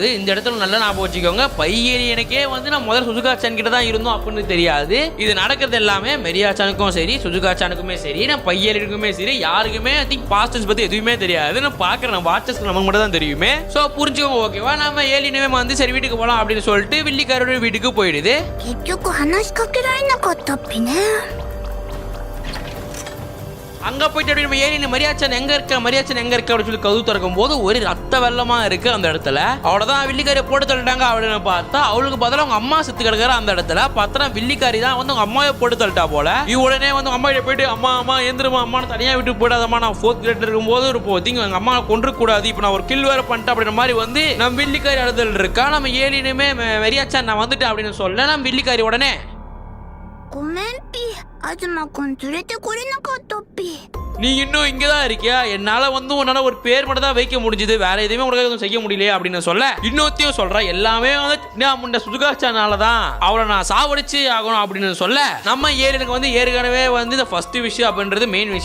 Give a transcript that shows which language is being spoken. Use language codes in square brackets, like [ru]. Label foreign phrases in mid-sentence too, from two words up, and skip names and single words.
[ta] இந்த இடத்துல நல்லா ஞாபகம் வச்சுக்கோங்க. பையனுக்கே வந்து நம்ம முதல்ல சுசுகா-சான் கிட்ட தான் இருந்தோம் அப்படின்னு தெரியாது. இது நடக்கிறது எல்லாமே மெரியா-சானுக்கும் சரி சுசுகா-சானுக்குமே சரி நம்ம பையனுக்குமே சரி யாருக்குமே [en] I think past tense [ta] பத்தி எதுவுமே தெரியாது. நான் பாக்குறேன் நம்ம வாட்சஸ் நமக்கு மட்டும் தான் தெரியுமே. சோ புரிஞ்சுக்கோங்க ஓகேவா. நம்ம ஏலியனுமே வந்து சரி வீட்டுக்கு போலாம் அப்படின்னு சொல்லிட்டு வில்லிக்காரோட வீட்டுக்கு போயிடுது. [ja] 結局話しかけられなかったっぴね。 [ta] அங்க போயிட்டு அப்படி நம்ம ஏலியன் மரியாச்சன் எங்க இருக்க அப்படின்னு சொல்லி கதவு திறக்கும் போது ஒரு ரத்த வெள்ளமா இருக்கு அந்த இடத்துல. அவ்வளவுதான் வில்லிக்காரியை போட்டு தள்ளிட்டாங்க அப்படின்னு பார்த்தா அவளுக்கு பதிலாக அவங்க அம்மா செத்து கிடக்குற அந்த இடத்துல பார்த்தா வில்லிக்காரி தான் வந்து அவங்க அம்மாவை போட்டு தள்ளிட்டா போல. உடனே வந்து அம்மா கிட்ட போயிட்டு அம்மா எந்திரமா அம்மான்னு தனியா விட்டு போயிடாதம்மா நான் 4th கிரேட்ல இருக்கும்போது ஒரு போதிங்க எங்க அம்மா கொன்று கூடாது இப்போ நான் ஒரு கில் வேற பண்ணிட்டேன் அப்படின்ற மாதிரி வந்து நம்ம வில்லிக்காரி அழுதல் இருக்கா. நம்ம ஏலியனுமே மரியாச்சன் நான் வந்துட்டேன் அப்படின்னு சொல்ல நம்ம வில்லிக்காரி உடனே [ja] ごめんぴ。東くん連れてこれなかったっぴ。 [ta] நீ இன்னும் இங்கதான் இருக்கியா என்னால வந்து உன்னால ஒரு பேர் மட்டும் தான் வைக்க முடிஞ்சது வேற எதுவுமே உனக்கு எதுவும் செய்ய முடியல அப்படின்னு சொல்ல இன்னொத்தையும் சொல்ற எல்லாமே வந்து சுசுகா-சானால தான் அவளை நான் சாவடிச்சு ஆகணும் அப்படின்னு சொல்ல நம்ம ஏலியனுக்கு வந்து ஏற்கனவே வந்து இந்த ஃபர்ஸ்ட் விஷயம் அப்படின்றது மெயின் விஷயம்.